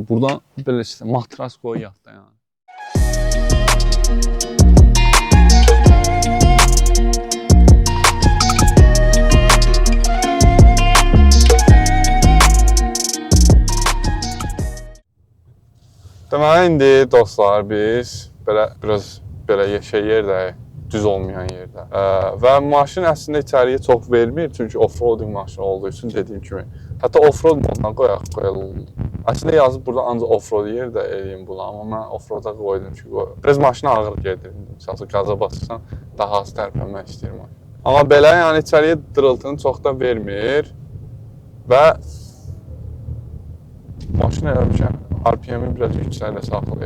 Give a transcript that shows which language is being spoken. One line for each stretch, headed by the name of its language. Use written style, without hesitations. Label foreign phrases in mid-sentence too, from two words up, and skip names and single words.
Azerbaijani: Buradan belə işte matras qoy yatda yəni. Deməli indi dostlar biz biraz belə şey yerdəyik. Düz olmayan yerdə. Və maşın əslində içəriyə çox vermir, çünki off-roading maşını olduğu üçün dediyim kimi. Hətta off-road moduna qoyalım. Əslində yazıb burada ancaq off-road yerdə eləyim bunu, amma mən off-roada qoydum ki, biraz maşına ağır gedir. Məsələn, qaza basırsan, daha az tərpənmək istəyirəm. Amma belə, yəni içəriyə dırıltını çox da vermir və maşın elə bir şey, RPM-i biraz yüksəkdə saxlayır.